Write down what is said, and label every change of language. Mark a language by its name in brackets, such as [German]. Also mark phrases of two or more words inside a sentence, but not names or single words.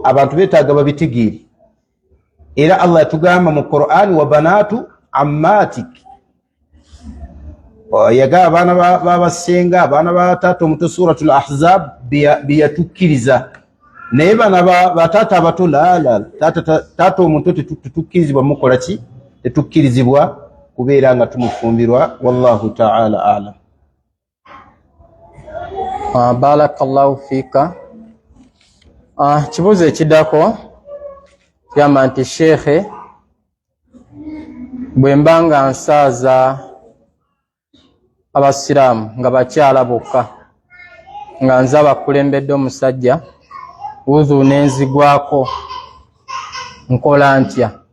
[Ganda] Abantu beetaaga babitegeere. Era Allah yatugamba mu Qur'an, [Arabic] وبنات عمتك, [Ganda] yaga abaana babasenga, abaana ba taata omuto, suratul Ahzab biyatukkiriza. Naye bana bataata abato la taata omuto tetukkirizibwa mukola ki? Tetukkirizibwa kubeera nga tumufumbirwa. [Arabic] والله تعالى أعلم. بارك الله فيك. [Ganda] Kibuuzo ekiddako kigamba nti shekhe, bwe mba nga nsaaza abasiraamu nga bakyala bokka nga nze abakulembedde omusajja, wuzu nenzigwako, nkola ntya?